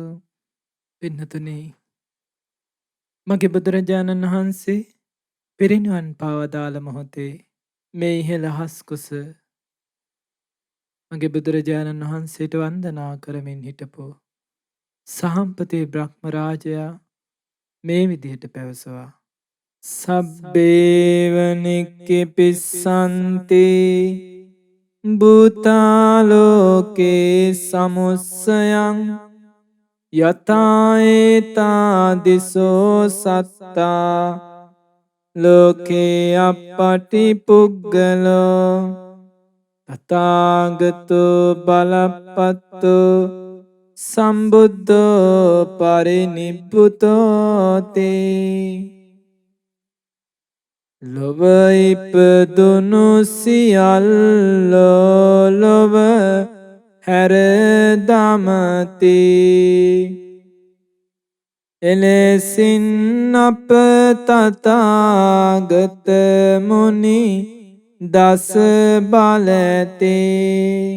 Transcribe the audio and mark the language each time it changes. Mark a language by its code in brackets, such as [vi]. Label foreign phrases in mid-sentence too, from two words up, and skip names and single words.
[si] පින්නතුනි, මගේ බුදුරජාණන් වහන්සේ පිරිනිවන් පාවදාළ මොහොතේ මේ ඉහළ හස් කුස මගේ බුදුරජාණන් වහන්සේට වන්දනා කරමින් හිටපු සහම්පති බ්‍රහ්ම රාජයා මේ විදිහට පැවසුවා. [pi] සබ්බේවනික්කෙපිස්සන්ති භූතාලෝකේ සමුස්සයං යතායේතාදිසෝ සත්තා ලෝකේ අප්පටිපුග්ගලෝ තථාගතෝ බලප්පත්තෝ සම්බුද්ධෝ පරිනිබ්බුතෝ තේ. [si] ලොව ඉපදුණු සියල්ලෝ ලොව හැර දමති. එලෙසින් අප තථාගත මුනි දස බලතේ.